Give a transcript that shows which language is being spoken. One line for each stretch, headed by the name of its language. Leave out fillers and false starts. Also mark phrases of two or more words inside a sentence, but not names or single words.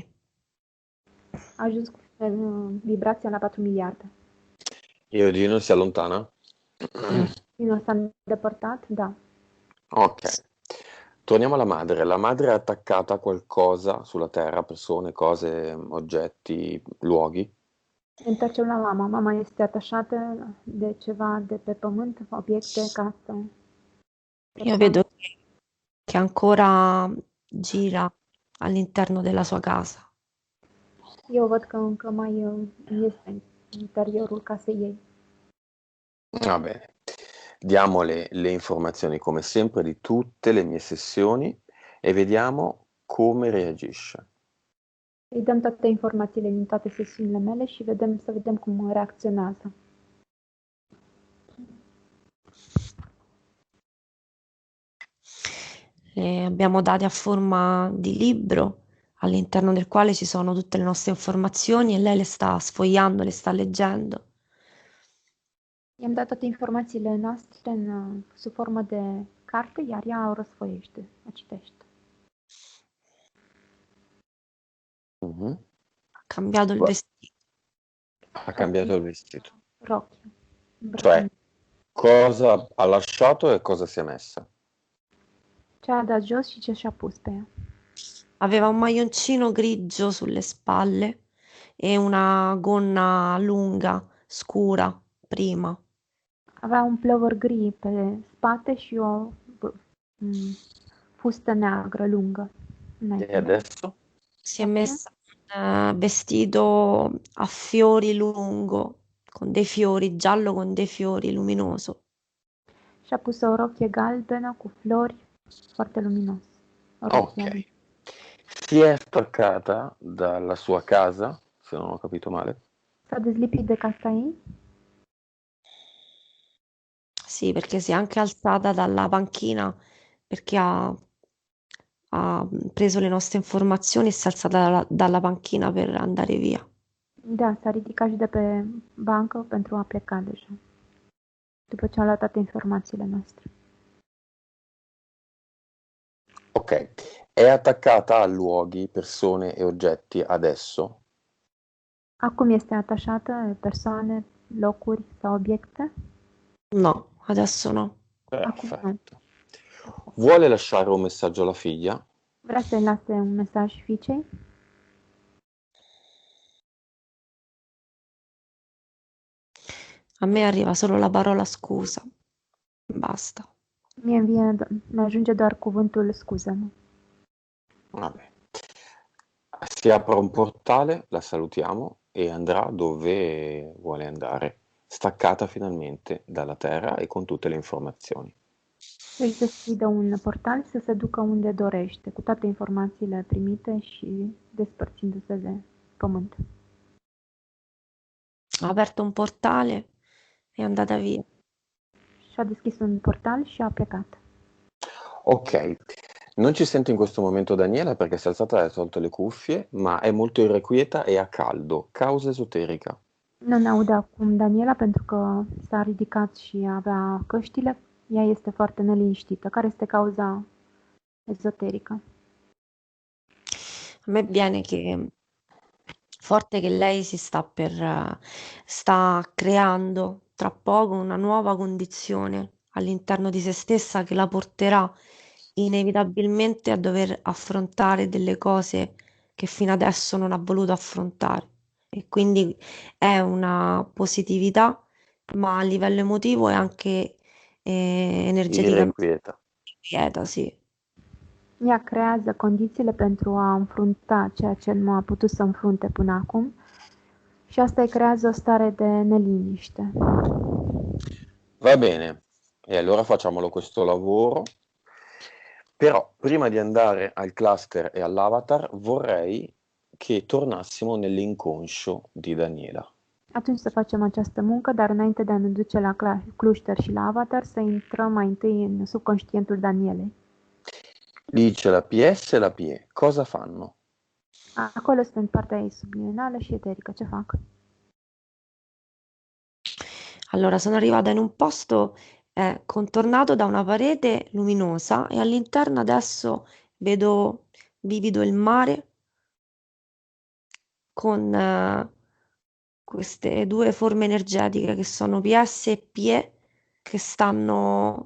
Romanian: A ajuns cu vibrația la 4 miliarde.
Italian: E Odino si allontana?
Romanian: Odino s-a îndepărtat? Da.
Italian: Ok. Torniamo alla madre. La madre è attaccata a qualcosa sulla terra, persone, cose, oggetti, luoghi?
Romanian: Ne întoarcem la mama. Mama este atașată de ceva de pe pământ, obiecte, casă.
Italian: Io vedo che ancora gira all'interno della sua casa.
Romanian: Eu văd că încă mai este în interiorul casei ei.
Italian: Va bene. Diamo le informazioni come sempre di tutte le mie sessioni e vediamo come reagisce.
Romanian: Îi dăm toate informațiile din toate sesiunile mele și să vedem cum reacționează.
Italian: Le abbiamo dati a forma di libro all'interno del quale ci sono tutte le nostre informazioni e lei le sta sfogliando, le sta leggendo.
Romanian: I-am dat toate informațiile noastre sub formă de carte, iar ea o răsfoiește, o citește. Mhm.
Italian: Ha cambiato il vestito. Ha cambiato il vestito. Rocchio. Cioè, cosa ha lasciato e cosa si è messa?
Romanian: Ce a dat jos și ce și-a pus pe ea.
Italian: Aveva un maglioncino grigio sulle spalle e una gonna lunga, scura, prima.
Romanian: Avea un plover gri pe spate și o fustă neagră lungă.
Italian: E adesso? Si è messa un vestito a fiori lungo, con dei fiori, giallo con dei fiori, luminoso.
Romanian: Și-a pus o rochie galbenă cu flori, foarte luminos.
Italian: Ok. Si è staccata dalla sua casa, se non ho capito male.
Romanian: S-a dezlipit de casa ei?
Italian: Sì, perché si è anche alzata dalla panchina perché ha preso le nostre informazioni e si è alzata dalla panchina per andare via.
Romanian: Da, s-a ridicat și de pe bancă pentru a pleca deja. După ce a luat toate informațiile noastre.
Italian: Ok. È attaccata a luoghi, persone e oggetti adesso?
Romanian: Acum este atașată persoane, locuri sau obiecte?
Italian: No, adesso no. Perfetto. Vuole lasciare un messaggio alla figlia?
Romanian: Vrea să-i lase un mesaj fiicei?
Italian: A me arriva solo la parola scusa. Basta.
Romanian: Mi ajunge doar cuvântul scuză-mă.
Italian: Vabbè. Si apre un portale, la salutiamo e andrà dove vuole andare, staccata finalmente dalla terra e con tutte le informazioni.
Romanian: Își deschidă un portal să se ducă unde dorește, cu toate informațiile primite și despărțindu-se de pământ.
Italian: Ha aperto un portale e è andata via.
Romanian: Și-a deschis un portal și a plecat.
Italian: Ok, non ci sento in questo momento Daniela perché si è alzata e ha tolto le cuffie, ma è molto irrequieta e ha caldo, causa esoterica.
Romanian: Nu ne aude acum Daniela pentru că s-a ridicat și avea căștile. Ea este foarte neliniștită. Care este cauza ezoterică?
Italian: A me viene che forte che lei sta creando tra poco una nuova condizione all'interno di se stessa che la porterà inevitabilmente a dover affrontare delle cose che fino adesso non ha voluto affrontare. E quindi è una positività, ma a livello emotivo è anche energeticamente Irrequieta. quieta, sì.
Romanian: Ea creează condițiile pentru a înfrunta ceea ce nu a putut să înfrunte până acum și asta îi creează o stare de neliniște.
Italian: Va bene, e allora facciamolo questo lavoro Però prima di andare al cluster e all'avatar vorrei che tornassimo nell'inconscio di Daniela.
Romanian: Atunci să facem această muncă, dar înainte de a ne duce la cluster și la avatar, să intrăm mai întâi în subconștientul Danielei.
Italian: Lì c'è la PS e la PE. Cosa fanno?
Romanian: Acolo sunt partea ei subliminală și eterică. Ce fac?
Italian: Allora, sono arrivata in un posto contornato da una parete luminosa e all'interno adesso vedo vivido il mare con queste due forme energetiche che sono PS e PE che stanno...